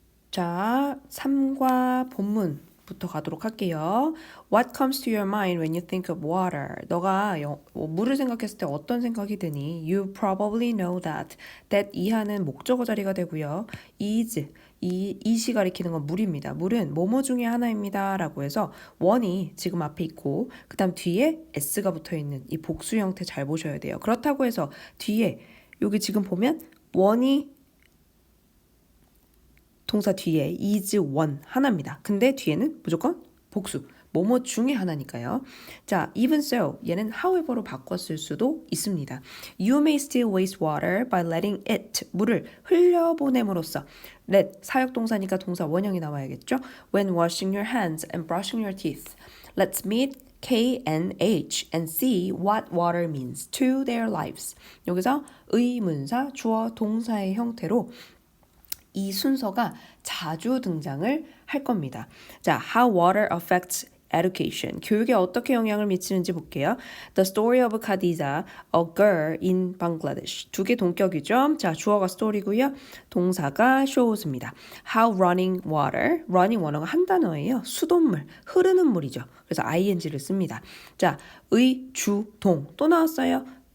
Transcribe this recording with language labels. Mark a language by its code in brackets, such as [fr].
[ko] 자, 3과 본문부터 가도록 할게요. [en] What comes to your mind when you think of water? [ko] 너가 물을 생각했을 때 어떤 생각이 드니? [en] You probably know that. [ko] That 이하는 목적어 자리가 되고요. is, 이시 가리키는 건 물입니다. 물은 뭐뭐 중에 하나입니다. 라고 해서 one이 지금 앞에 있고 그 다음 뒤에 s가 붙어 있는 이 복수 형태 잘 보셔야 돼요. 그렇다고 해서 뒤에 여기 지금 보면 one이 동사 뒤에 is one 하나입니다. 근데 뒤에는 무조건 복수. 뭐뭐 중에 하나니까요. 자, even so 얘는 however로 바꿨을 수도 있습니다. [en] You may still waste water by letting it [ko] 물을 흘려보냄으로써 let 사역동사니까 동사 원형이 나와야겠죠. [en] When washing your hands and brushing your teeth. Let's meet K and H and see what water means to their lives. [ko] 여기서 의문사, 주어, 동사의 형태로 이 순서가 자주 등장을 할 겁니다. [en] 자, how water affects education. [ko] 교육에 어떻게 영향을 미치는지 볼게요. [en] The story of Khadija, a girl in Bangladesh. [ko] 두 개 동격이죠. 자, 주어가 story고요. 동사가 shows입니다. [en] How running water. [ko] running water가 한 단어예요. 수돗물, 흐르는 물이죠. 그래서 ing를 씁니다. 자, 의, 주, 동. 또 나왔어요.